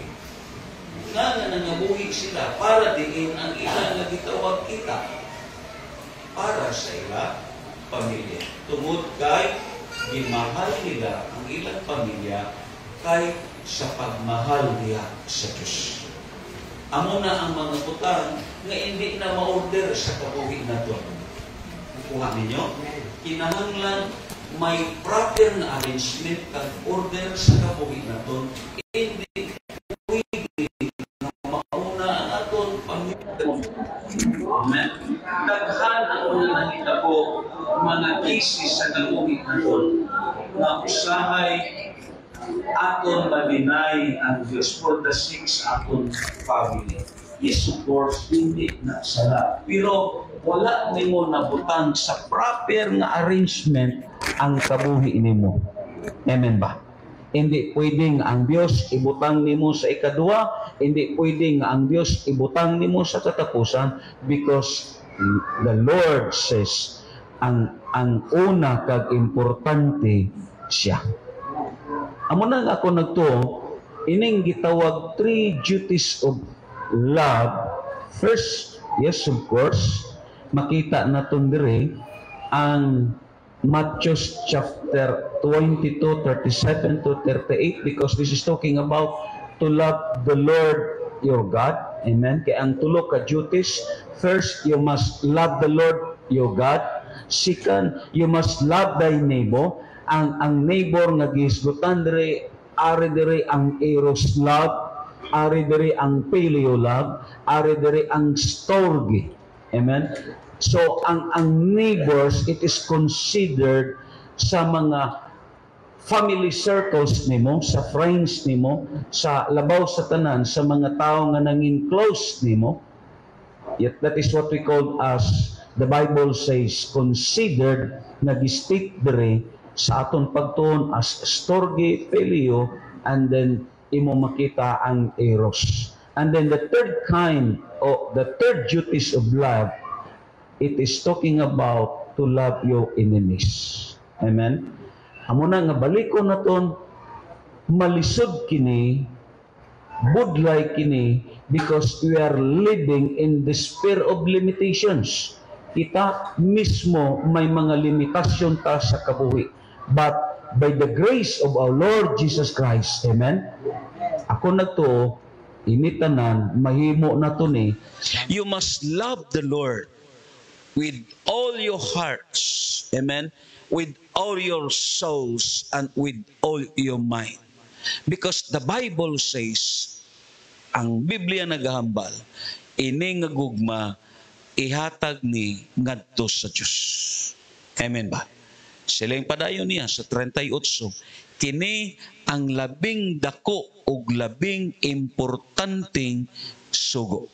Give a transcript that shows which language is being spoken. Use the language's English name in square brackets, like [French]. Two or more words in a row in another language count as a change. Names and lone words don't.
[Cebuano] Nga nangabuhi sila para diin ang ilang nga gitawag kita para sa ila pamilya. Tungod kay gimahal nila ang ilang pamilya kay sa pagmahal niya sa Diyos. [Hiligaynon] Amo na ang mga butang nga hindi na ma-order sa kabuhi nato. [Cebuano] Kuha ninyo? [Hiligaynon] Kinahanglan may proper na arrangement kag order sa kabuhi nato. Hindi Amen. Daghan ang mga nakita ko, mga cases sa kabuhi naton na usahay aton malinay ang Diyos [English] for the sake [Hiligaynon] aton family. [English] Yes, of course, [Hiligaynon] hindi na sala. Pero wala nimo nabutang sa proper nga arrangement ang kabuhi nimo. Amen ba? Hindi pwedeng ang Diyos ibutang nimo sa ikadua, hindi pwedeng ang Diyos ibutang nimo sa katapusan, [English] because the Lord says [Hiligaynon] ang una kag importante siya. Amo na ako nagtuo, ining gitawag [English] three duties of love. First, yes, of course, [Hiligaynon] makita naton dire ang [English] Matthew chapter 22, 37 to 38, because this is talking about to love the Lord your God. Amen? [Hiligaynon] Kaya ang tulo ka [English] duties, first, you must love the Lord your God. Second, you must love thy neighbor. [Hiligaynon] Ang neighbor nga gihisgutan dire, ari dire ang [English] eros love, [Hiligaynon] ari dire ang [English] phileo love, [Hiligaynon] ari dire ang storge. Amen? So, ang neighbors, [English] it is considered [Hiligaynon] sa mga [English] family circles [Hiligaynon] nimo, sa friends nimo, sa labaw sa tanan, sa mga tao nga nangin close nimo. [English] Yet that is what we call as, the Bible says, considered, [Hiligaynon] nag-state dire sa aton pagtuon as storge, phileo, [English] and then [Hiligaynon] imo makita ang eros. [English] And then the third kind, or the third duties of love, it is talking about to love your enemies. [Hiligaynon] Amen? Amo na nga balikon naton, malisod kini, budlay kini, [English] because we are living in the sphere of limitations. [Hiligaynon] Kita mismo may mga limitasyon ta sa kabuhi. [English] But by the grace of our Lord Jesus Christ, amen? [Hiligaynon] Ako nagtuo, initanan, mahimo na to ni, [English] you must love the Lord with all your hearts, amen, with all your souls, and with all your mind. Because the Bible says, [Hiligaynon] ang Biblia nagahambal, ini nga gugma, ihatag ni ngadto sa Diyos. Amen ba? Silang padayon niya sa 38. [Cebuano] Kini ang labing dako ug labing importanteng sugo.